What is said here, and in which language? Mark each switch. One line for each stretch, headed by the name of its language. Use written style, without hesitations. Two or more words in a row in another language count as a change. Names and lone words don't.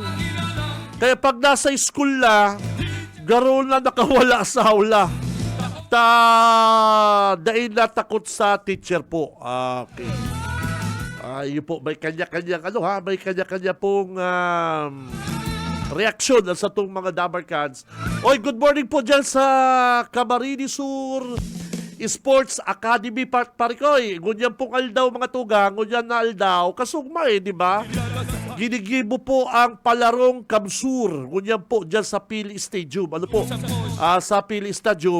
Bikol: Kaya pag nasa school na, garo na nakawala sa hawla.
Filipino: Dahil natakot sa teacher po.
English: Okay.
Filipino: Yun po, may kanya-kanya may kanya-kanya pong reaksyon sa itong mga Dabarkans. Oy,
English: good morning
Filipino: po dyan sa Camarines Sur Sports Academy Parikoy.
Bikol: Ngunyan pong aldaw mga tugang, ngunyan na aldaw, kasugma di ba? Ginigibo po ang palarong Kamsur. Ngunyan po dyan sa Pili Stadium. Sa Pili Stadium.